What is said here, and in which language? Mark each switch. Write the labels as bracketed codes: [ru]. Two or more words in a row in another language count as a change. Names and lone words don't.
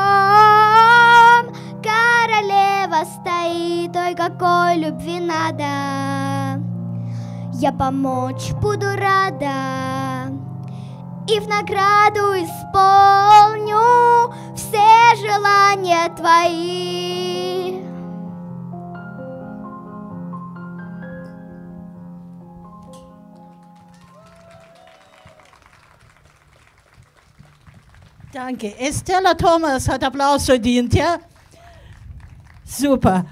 [ru] Королева стоит, ой, какой любви надо, я помочь буду рада и в награду исполню все желания твои. [de] Danke. Estella Thomas hat Applaus verdient, ja? Super.